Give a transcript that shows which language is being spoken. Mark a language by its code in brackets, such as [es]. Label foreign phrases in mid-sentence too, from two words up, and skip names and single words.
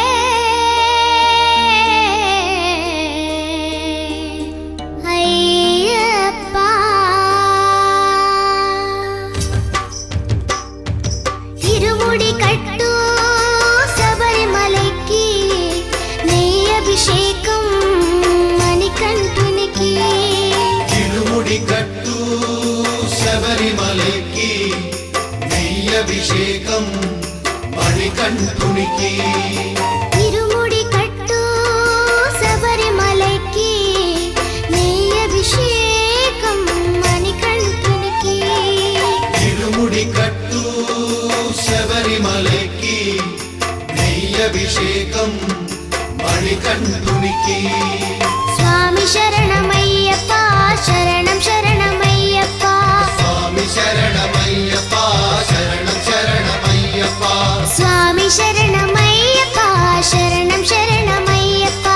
[ta] ஐயப்பா இருமுடி கட்டு சபரிமலைக்கு நெய் அபிஷேகம் மணிகண்டுனிக்கு [te] తిరుముడి కట్టు శబరిమలైకి నెయ్యభిషేకం మణికంఠునికి [ta] இருமுடி கட்டு சபரிமலைக்கு நெய் அபிஷேகம் மணிகண்டுனிக்கு [te] తిరుముడి కట్టు శబరిమలైకి నెయ్యభిషేకం మణికంఠునికి [ta] சுவாமி சரணமையப்பா சரணம் சரணமையப்பா [te] స్వామి శరణమయ్యప్ప శరణం శరణమయ్యప్ప [ta] சுவாமி சரணமையப்பா சரணம் சரணமையப்பா